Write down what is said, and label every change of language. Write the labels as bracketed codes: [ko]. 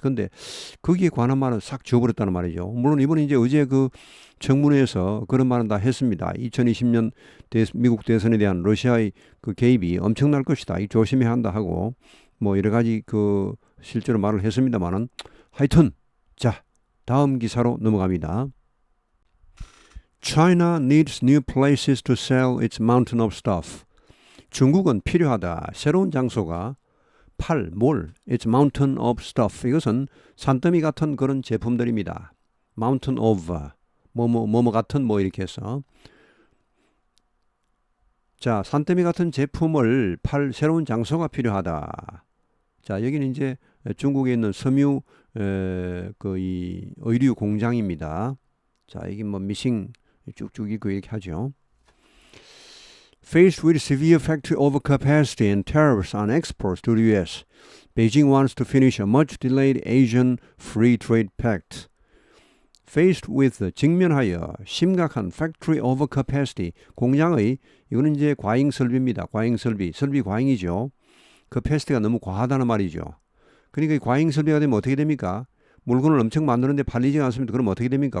[ko] 근데 거기에 관한 말은 싹 지워버렸다는 말이죠. 물론 이번에 이제 어제 그 청문회에서 그런 말은 다 했습니다. 2020년 미국 대선에 대한 러시아의 그 개입이 엄청날 것이다. 이 조심해야 한다 하고 뭐 여러 가지 그 실제로 말을 했습니다만은, 하여튼 자, 다음 기사로 넘어갑니다. [en] China needs new places to sell its mountain of stuff. [ko] 중국은 필요하다. 새로운 장소가 뭘? [en] It's mountain of stuff. [ko] 이것은 산더미 같은 그런 제품들입니다. [en] mountain of [ko] 뭐뭐 같은 뭐 이렇게 해서. 자, 산더미 같은 제품을 팔 새로운 장소가 필요하다. 자, 여기는 이제 중국에 있는 섬유 그 이 의류 공장입니다. 자, 이게 뭐 미싱 쭉쭉 있고 이렇게 하죠. [en] Faced with severe factory overcapacity and tariffs on exports to the U.S., Beijing wants to finish a much-delayed Asian Free Trade Pact. Faced with [ko] 직면하여 심각한 [en] factory overcapacity [ko] 공장의 이거는 이제 과잉 설비입니다. 과잉 설비 과잉이죠. capacity가 너무 과하다는 말이죠. 그러니까 이 과잉 설비가 되면 어떻게 됩니까? 물건을 엄청 만드는데 팔리지 않습니다. 그럼 어떻게 됩니까?